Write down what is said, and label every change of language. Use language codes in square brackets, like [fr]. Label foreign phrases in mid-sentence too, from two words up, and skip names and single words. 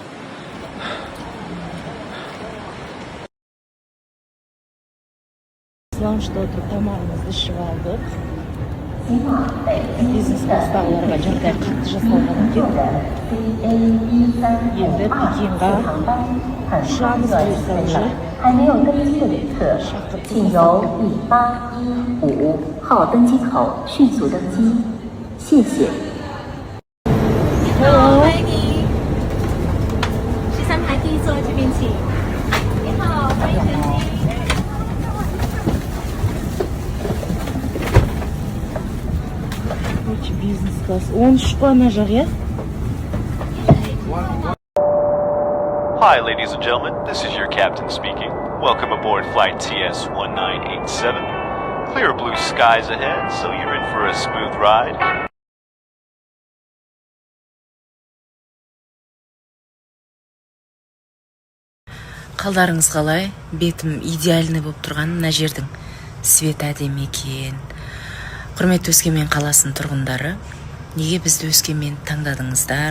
[kk] Лаунжда отырып тамағымызды ішіп алдық. Бизнес-класстағыларға жағдай қатты жасалған екен. Енді Пекинға ұшамыз бұйырса уже. [zh] 还没有登机的旅客，请由1815号登机口迅速登机，谢谢。 [en] Hello. [zh] 欢迎您，13排第一座这边请。你好，欢迎登机。 [kk] Бизнес-класс. 13 қой ана жақ, иә? [en] Hi, ladies and gentlemen. This is your captain speaking. Welcome aboard flight TS-1987. Clear blue skies ahead, so you're in for a smooth ride. [kk] Қалдарыңыз қалай? Бетім идеальный болып тұрған мына жердің свет әдемі екен. Құрметті Өскемен қаласының тұрғындары, неге бізді Өскемен таңдадыңыздар?